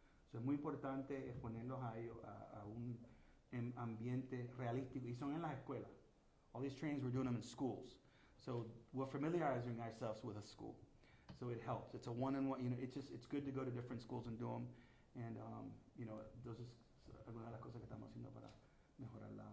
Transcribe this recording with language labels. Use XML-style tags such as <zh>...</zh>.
<es>So, es muy importante exponerlos a ellos a un ambiente realístico, y son en las escuelas.</es> <en>All these trainings, we're doing them in schools. So we're familiarizing ourselves with a school. So it helps. It's a one-on-one, it's good to go to different schools and do them. And, those is</en> <es>algunas de las cosas que estamos haciendo para mejorar la</es>